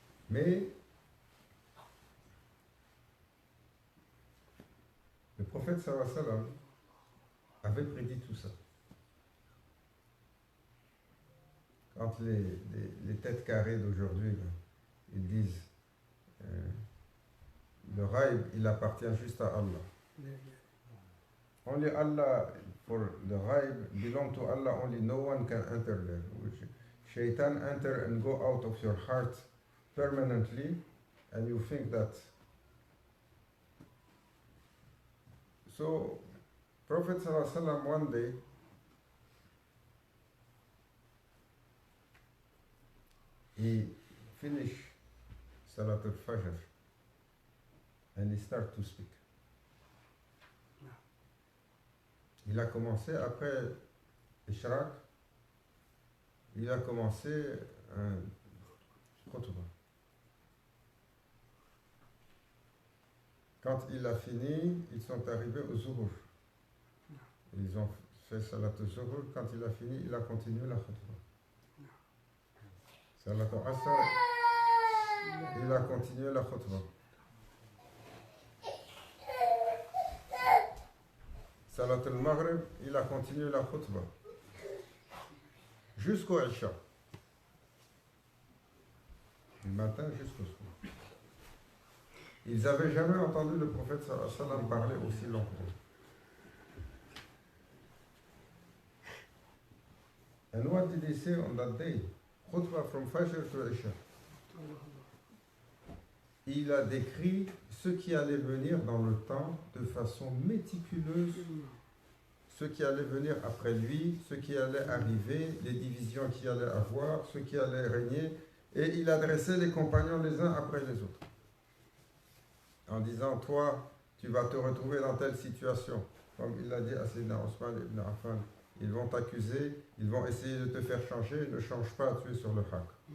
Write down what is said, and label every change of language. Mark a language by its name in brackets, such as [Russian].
[French] Mais le prophète sallallahu alayhi wa sallam avait prédit tout ça. Quand les têtes carrées d'aujourd'hui, ils disent le raïb, il appartient juste à Allah. [English] Only Allah, for the ghaib belong to Allah, only no one can enter there. Shaitan enter and go out of your heart permanently, and you think that. So, Prophet sallallahu alaihi wasallam one day, he finished Salat al-Fajr, and he started to speak. [French] Il a commencé après Ishraq, il a commencé un khutbah. Quand il a fini, ils sont arrivés au Zuhur. Ils ont fait Salat al-Zuhur. Quand il a fini, il a continué la khutbah. Salat al-Asr, il a continué la khutbah. Salat al-Maghrib, il a continué la khutbah. Jusqu'au Isha. Du matin jusqu'au soir. Ils n'avaient jamais entendu le prophète sallallahu alayhi wa sallam parler aussi longtemps. [English] And what did he say on that day? Khutbah from Fajr to Isha. [French] Il a décrit ce qui allait venir dans le temps de façon méticuleuse, ce qui allait venir après lui, ce qui allait arriver, les divisions qu'il allait avoir, ce qui allait régner, et il adressait les compagnons les uns après les autres, en disant, toi, tu vas te retrouver dans telle situation, comme il l'a dit à Sayyidina Osman ibn Affan, ils vont t'accuser, ils vont essayer de te faire changer, ne change pas, tu es sur le haq.